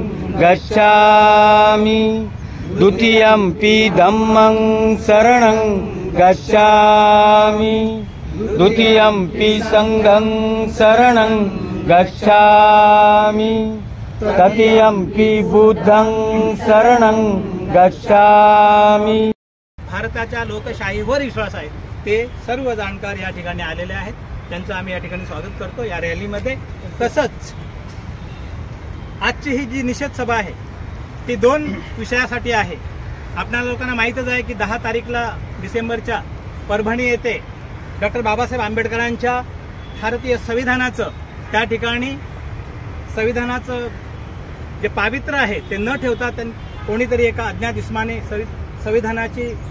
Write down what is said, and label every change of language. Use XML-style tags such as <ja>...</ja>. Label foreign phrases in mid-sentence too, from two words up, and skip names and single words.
<pi>गच्छामि द्वितीयंपि धम्मं शरणं गच्छामि द्वितीयंपि संघं शरणं गच्छामि तृतीयंपि बुद्धं शरणं गच्छामि।</pi> <mr>भारताच्या लोकशाहीवर विश्वास आहे ते सर्व जाणकार या ठिकाणी आलेले आहेत, त्यांचं आम्ही या ठिकाणी स्वागत करतो या रॅलीमध्ये। तसंच आजची ही जी निषेध सभा आहे ती 2 विषयासाठी आहे। आपल्या लोकांना माहीतच आहे की 10 तारीखला डिसेंबरच्या परभणी येथे डॉक्टर बाबासाहेब आंबेडकरांच्या भारतीय संविधानाचं त्या ठिकाणी संविधानाचं जे पावित्र्य आहे ते न ठेवता कोणीतरी एका अज्ञात इस्माने संविधानाची</mr>